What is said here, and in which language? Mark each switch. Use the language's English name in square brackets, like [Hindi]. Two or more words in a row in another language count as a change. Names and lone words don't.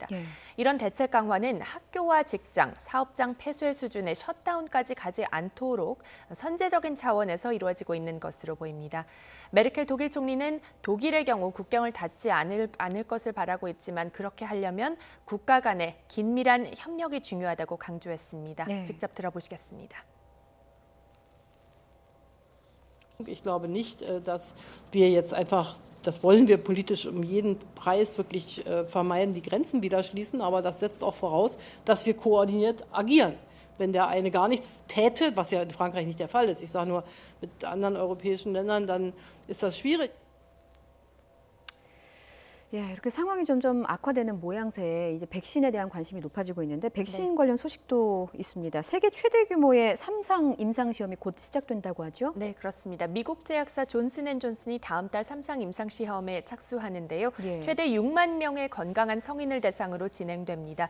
[Korean] 이런 대책 강화는 학교와 직장, 사업장 폐쇄 수준의 셧다운까지 가지 않도록 선제적인 차원에서 이루어지고 있는 것으로 보입니다. 메르켈 독일 총리는 독일의 경우 국경을 닫지 않을 것을 바라고 있지만 그렇게 하려면 국가 간의 긴밀한 협력이 중요하다고 강조했습니다. 직접 들어보시겠습니다. [German] Ich glaube nicht, dass wir jetzt einfach, das wollen wir politisch um jeden Preis wirklich vermeiden, die Grenzen wieder schließen, aber das setzt auch voraus, dass wir koordiniert agieren. Wenn der eine gar nichts täte, was ja in Frankreich nicht der Fall ist, ich sage nur mit anderen europäischen Ländern, dann ist das schwierig. [Korean] 예, 이렇게 상황이 점점 악화되는 모양새에 이제 백신에 대한 관심이 높아지고 있는데 백신 관련 소식도 있습니다. 세계 최대 규모의 3상 임상 시험이 곧 시작된다고 하죠? 네, 그렇습니다. 미국 제약사 존슨앤존슨이 다음 달 3상 임상 시험에 착수하는데요. 예. 최대 6만 명의 건강한 성인을 대상으로 진행됩니다.